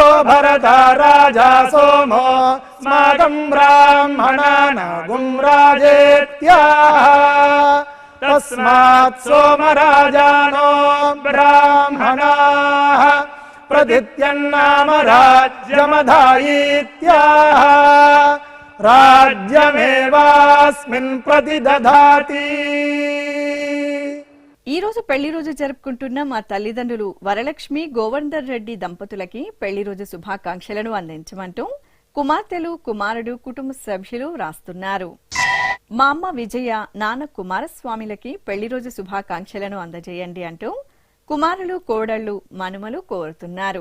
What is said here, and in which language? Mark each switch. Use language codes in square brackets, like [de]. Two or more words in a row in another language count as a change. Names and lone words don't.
[sa] भरता राजा सोमो स्माकं ब्राह्मणानागुं राजेत्याः तस्मात् सोमराजानो ब्राह्मणाः प्रदित्यन्नाम राज्यमधायीत्याः राज्यमेवास्मिन् प्रतिदधाति। [te] ఈ రోజు పెళ్లి రోజు జరుపుకుంటున్న మా తల్లిదండ్రులు వరలక్ష్మి గోవర్ధన్ రెడ్డి దంపతులకి పెళ్లి రోజు శుభాకాంక్షలను అందించమంటూ కుమార్తెలు కుమారుడు కుటుంబ సభ్యులు రాస్తున్నారు. మా అమ్మ విజయ నాన్న కుమారస్వామిలకి పెళ్లి రోజు శుభాకాంక్షలను అందజేయండి అంటూ కుమారులు కోడళ్లు మనుమలు కోరుతున్నారు.